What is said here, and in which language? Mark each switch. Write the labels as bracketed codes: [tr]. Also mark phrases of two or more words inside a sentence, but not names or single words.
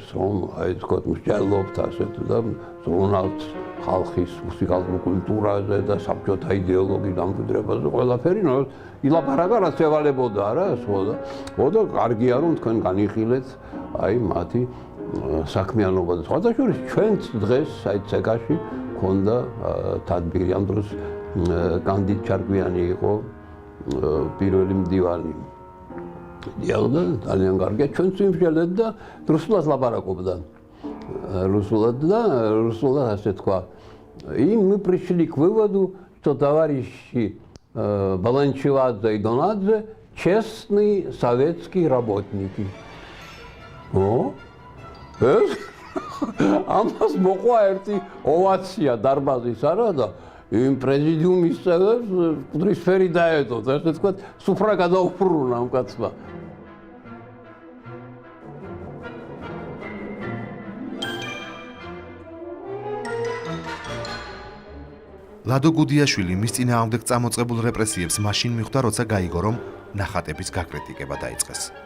[ka] რომ აი თქო მსჯელობთ ასეთ და ზრუნავთ ხალხის მუსიკალურ კულტურაზე და საბჭოთა იდეოლოგიის დამკვიდრებაზე ყველაფერი, ილაპარაკა რაც ევალებოდა არა, და კარგია რომ თქვენ განიხილეთ აი მათი საქმიანობა და სხვათა შორის ჩვენც დღეს აი ცეკაში ქონდა თადბირი ამ დროს კანდიდ ჩარკვიანი იყო პირველი მდივანი. დიალოგა ძალიან კარგია, ჩვენც ვიმსჯელეთ და რუსულად ლაპარაკობდა. Русулат ასე თქვა. [ru] И мы пришли к выводу, что товарищи Баланчевадзе и Донадзе честные советские работники. [ka] Ამას მოყვა ერთი ოვაცია დარბაზის არა და იმ პრეზიდიუმის წევრებს მუდრისფერი დაედოთ, ასე თქვა, სუფრა გადაუფრუნა ამ კაცმა. ლადო გუდიაშვილი მის წინააღმდეგ წამოწყებულ რეპრესიებს მაშინ მიხვდა, როცა გაიგო, რომ ნახატების გაკრიტიკება დაიწყეს.